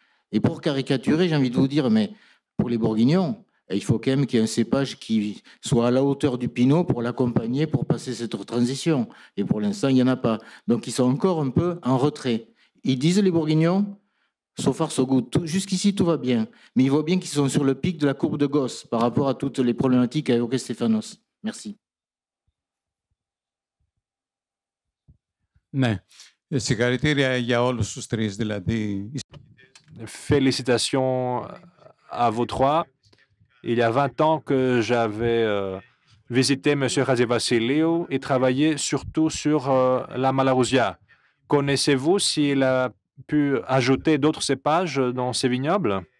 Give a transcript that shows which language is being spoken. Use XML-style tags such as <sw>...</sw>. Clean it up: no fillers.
<fr>Et pour caricaturer, j'ai envie de vous dire, mais pour les Bourguignons, il faut quand même qu'il y ait un cépage qui soit à la hauteur du Pinot pour l'accompagner, pour passer cette transition. Et pour l'instant, il n'y en a pas. Donc, ils sont encore un peu en retrait. Ils disent, les Bourguignons,</fr> <en>so far so good.</en> <fr>Jusqu'ici, tout va bien. Mais ils voient bien qu'ils sont sur le pic de la courbe de Gauss par rapport à toutes les problématiques qu'a évoquées Stéphanos. Merci.</fr> <el>Ναι. Συγχαρητήρια για όλους τους τρεις, δηλαδή.</el> <fr>Félicitations à vous 3. Il y a 20 ans que j'avais visité M. Razivasiliou et travaillé surtout sur la Malarousia. Connaissez-vous s'il a pu ajouter d'autres cépages dans ses vignobles?</fr>